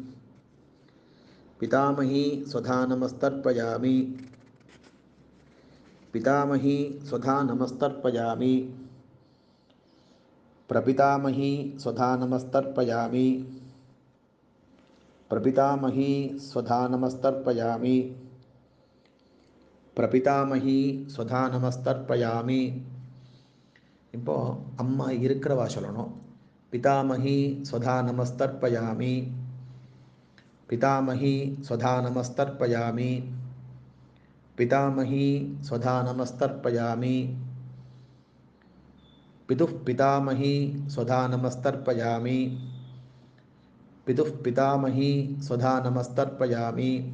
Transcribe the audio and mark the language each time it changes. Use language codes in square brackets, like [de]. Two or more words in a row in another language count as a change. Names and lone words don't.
[sa] पितामही स्वधा नमस्तर्पयामि, पितामही स्वधा नमस्तर्पयामि, प्रपितामही स्वधा नमस्तर्पयामि, प्रपितामही स्वधा नमस्तर्पयामि, प्रपितामही स्वधा नमस्तर्पयामि. [ta] இப்போது அம்மா இருக்கிறவா சொல்லணும். [sa] पितामही स्वधा नमस्तर्पयामि, पितामही स्वधा नमस्तर्पयामि, पितामही स्वधा नमस्तर्पयामि, पितुः पितामही स्वधा नमस्तर्पयामि, पितुः पितामही स्वधा नमस्तर्पयामि,